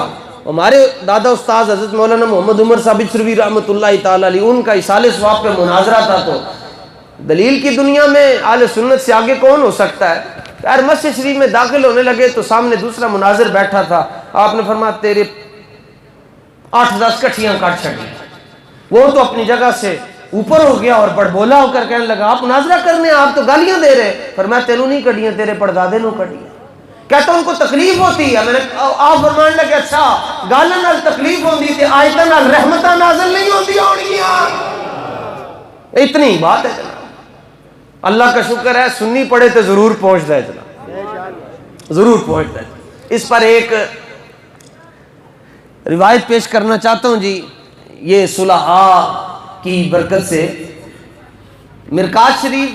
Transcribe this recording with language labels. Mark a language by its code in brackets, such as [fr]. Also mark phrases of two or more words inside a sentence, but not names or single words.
[ur] ہمارے دادا استاذ حضرت مولانا محمد عمر صاحب سروی [ar] رحمۃ اللہ تعالی علیہ، [ur] ان کا اصال ثواب پہ مناظرہ تھا، تو دلیل کی دنیا میں اہل سنت سے آگے کون ہو سکتا ہے؟ یار مسجد شریف میں داخل ہونے لگے تو سامنے دوسرا مناظر بیٹھا تھا، آپ نے فرمایا [pa] تیرے 8-10 کٹھیاں کاٹ چھڑی۔ [ur] وہ تو اپنی جگہ سے اوپر ہو گیا اور بڑ بولا ہو کر کہنے لگا آپ مناظرہ کرنے آپ تو گالیاں دے رہے۔ [pa] فرمایا تینوں نہیں کٹیاں، تیرے پردادے نو کٹیاں۔ [ur] کہتا ان کو تکلیف ہوتی ہے۔ میں نے آپ [pa] فرمان لگے اچھا گالن نال تکلیف ہوندی تے آیتاں نال رحمتاں نازل نہیں ہوندی ہونگیاں؟ [ur] اتنی بات ہے جناب، اللہ کا شکر ہے سنی پڑھے تو ضرور پہنچتا ہے جناب، ضرور پہنچتا ہے۔ اس پر ایک روایت پیش کرنا چاہتا ہوں جی، یہ صلحاء کی برکت سے مرکات شریف